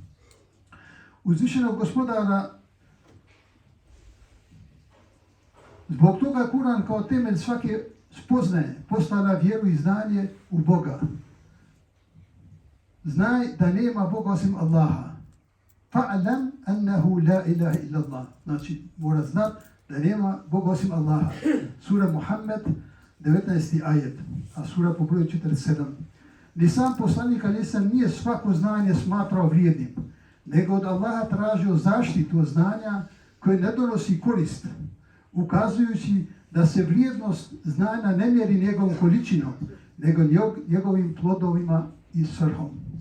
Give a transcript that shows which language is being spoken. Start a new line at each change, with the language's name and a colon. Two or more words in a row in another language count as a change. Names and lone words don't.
Bosnian: Uzvišenog gospodara Zbog toga Kur'an kao temelj svake spoznaje postavlja vjeru i znanje u Boga. Znaj da nema Boga osim Allaha.
Arabic: فاعلم أنه لا إله إلا الله.
Bosnian: Znači, mora znat da nema Boga osim Allaha. Sura Muhammed, 19. ajet, a sura po broju 47. Ni sam poslanik nije svako znanje smatrao vrijednim, nego od Allaha tražio zaštitu od znanja koje ne donosi korist, ukazujući da se vrijednost znanja ne mjeri njegovom količinom, nego njegovim plodovima i svrhom.